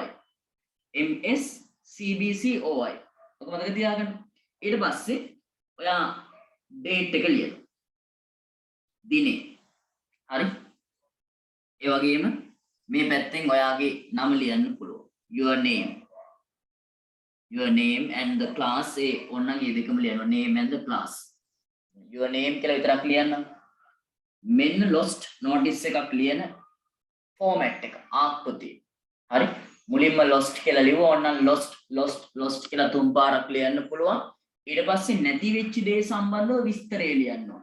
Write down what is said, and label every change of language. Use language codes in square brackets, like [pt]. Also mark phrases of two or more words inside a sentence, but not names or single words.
[si] MS CBC OI. ඔක මතක තියාගන්න. ඊට පස්සේ ඔයා date එක ලියනවා. දිනේ. හරි. ඒ වගේම මේ පැත්තෙන් ඔයාගේ නම ලියන්න පුළුවන්. [en] Your name. Your name and the class. [si] ඒ ඕනනම් මේ දෙකම ලියනවා. [en] Name and the class. Your name [si] කියලා විතරක් ලියන්න. මෙන්න [en] lost notice [si] එකක් ලියන format එක ආකෘතිය. හරි. මුලින්ම lost කියලා ලියුවා. ඕනනම් lost කියලා තුන් පාරක් ලියන්න පුළුවන්. ඊට පස්සේ නැති වෙච්ච දේ සම්බන්ධව විස්තරය ලියන්න ඕන.